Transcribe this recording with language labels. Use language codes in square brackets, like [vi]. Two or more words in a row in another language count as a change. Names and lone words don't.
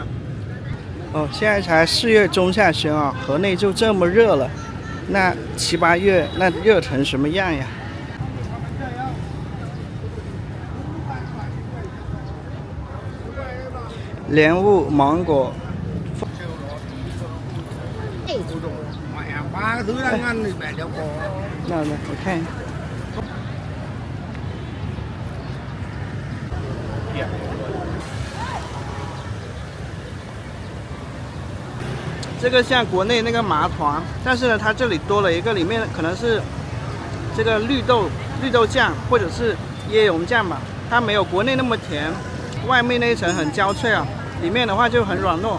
[zh] 哦，现在才4月中下旬啊，河内就这么热了，那7、8月那热成什么样呀？莲雾、芒果。 [vi] Ba cái thứ đang ăn thì mẹ đều có. [zh] 那我看。这个像国内那个麻团，但是呢，它这里多了一个，里面可能是这个绿豆酱或者是椰蓉酱吧，它没有国内那么甜，外面那一层很焦脆啊，里面的话就很软糯。